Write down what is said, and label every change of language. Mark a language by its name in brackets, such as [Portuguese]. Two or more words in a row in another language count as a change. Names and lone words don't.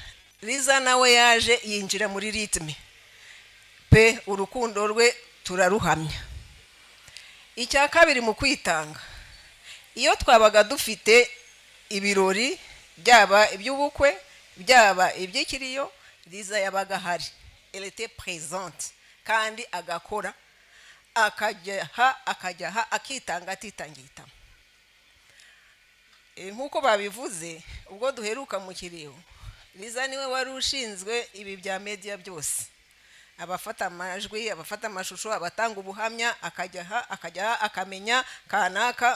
[Kinyarwanda] Liza nawe yaje yinjira muri ritme pe, urukundo rwe turaruhamya. Icya kabiri mu kwitanga, iyo twabaga dufite ibirori, byaba iby'ubukwe, byaba iby'ikiriyo, Liza yabaga hari. [French] Elle était présente, [Kinyarwanda] kandi agakora, akajyaha, akitanga atitangita. Nkuko babivuze, ubwo duheruka mu kiriyo, Liza niwe wari ushinzwe ibi bya media byose. Abafata amajwi, abafata amashusho, abatanga ubuhamya, akajyaha akamenya kanaka.